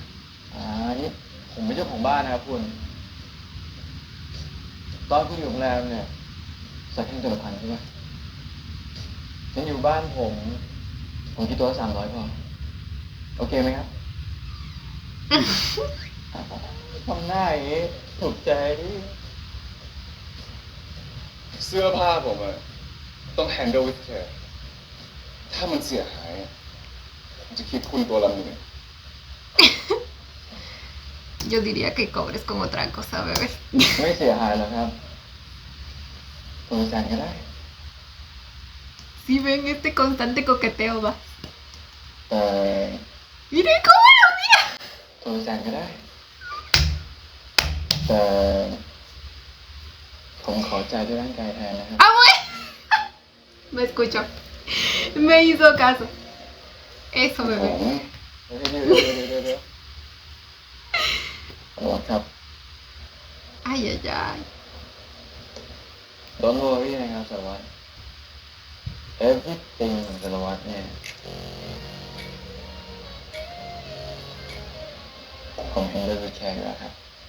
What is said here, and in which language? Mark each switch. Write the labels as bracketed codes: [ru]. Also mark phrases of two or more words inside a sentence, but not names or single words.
[th] นี่ผมไม่ใช่ของบ้านนะครับคุณ ตอนคุณอยู่โรงแรมเนี่ยซักแค่ตัวละ1,000ใช่ไหมฉันอยู่บ้านผมคิดตัวละ300พอ โอเคไหมครับ ทำหน้าอย่างนี้ถูกใจดิ เสื้อผ้าผมอะต้อง [en] handle with care [th] ถ้ามันเสียหายอะผมจะคิดคุณตัวละ1,000 [es] Yo diría que cobres con otra cosa, bebé. [th] ไม่เสียหายหรอกครับตัวละ100,000ก็ได้ [es] Si ven este constante coqueteo, va. [th] แต่ [es] ¡Mire cómo lo mira! [th] ตัวละ100,000ก็ได้ แต่ผมขอใจด้วยร่างกายแทนนะครับ [es] ¡Ah, bueno! Me escuchó. Me hizo caso. Eso, [th] ผม [es] bebé. [th] เดี๋ยวสารวัตรครับ [es] Ay, ay, ay. [en] Don't worry [th] นะครับสารวัตร everything ของสารวัตรเนี่ยผม [en] handle with care [th] อยู่แล้วครับ